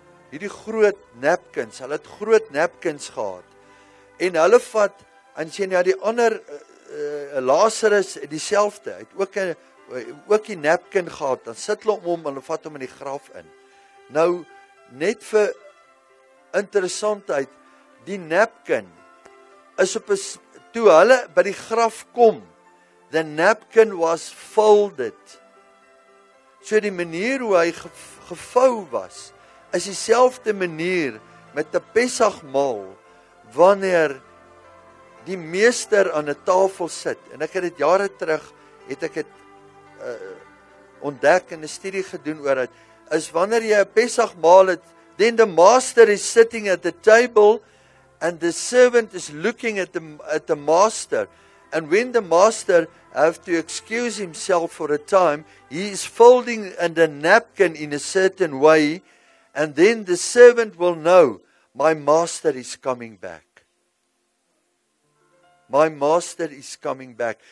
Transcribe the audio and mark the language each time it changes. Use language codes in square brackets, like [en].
[af] Hierdie groot napkins, hulle het groot napkins gehad. En hulle vat, en as jy na die ander, Lazarus, dieselfde, het ook die napkin gehad, dan sit hulle om en hulle vat hom in die graf in. Nou, net vir interessantheid, die napkin is toe hulle by die graf kom, [en] the napkin was folded. [af] So die manier hoe hy gevou was, is dieselfde manier met 'n Pessagmaal, wanneer die meester aan 'n tafel sit, en ek het dit jare terug, het ek dit ontdek en 'n studie gedoen oor dit, is wanneer jy 'n Pessagmaal het, [en] then the master is sitting at the table, and the servant is looking at the master, And when the master have to excuse himself for a time, he is folding a napkin in a certain way, and then the servant will know, my master is coming back. My master is coming back.